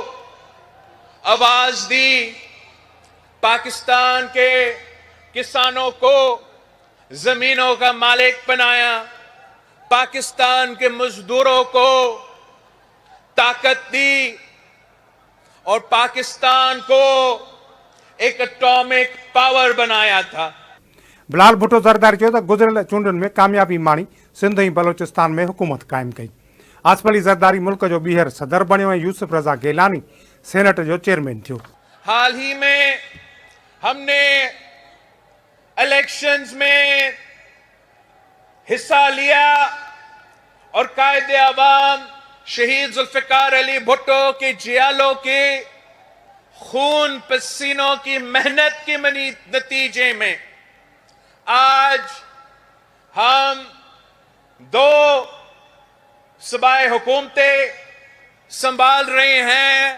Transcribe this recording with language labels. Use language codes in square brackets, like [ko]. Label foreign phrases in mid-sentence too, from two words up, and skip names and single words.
[ur] آواز دی، پاکستان کے کسانوں کو زمینوں کا مالک بنایا، پاکستان کے مزدوروں کو طاقت دی اور پاکستان کو ایک [en] atomic power [ur] بنایا تھا. [sd] बिलावल भुट्टो ज़रदारी चयो त गुज़िरियल चूंडुनि में कामयाबी माणी सिंध ऐं बलोचिस्तान में हुकूमत क़ाइमु कई। आसिफ अली ज़रदारी मुल्क जो ॿीहर सदर बणियो ऐं यूसुफ रज़ा गिलानी सेनेट जो चेयरमैन थियो। [ur] حال ہی میں ہم نے الیکشنز میں حصہ لیا اور قائد عوام شہید ذوالفقار علی بھٹو کے جیالوں کے خون پسینوں کی محنت کے نتیجے میں آج ہم 2 صوبائی حکومتیں سنبھال رہے ہیں.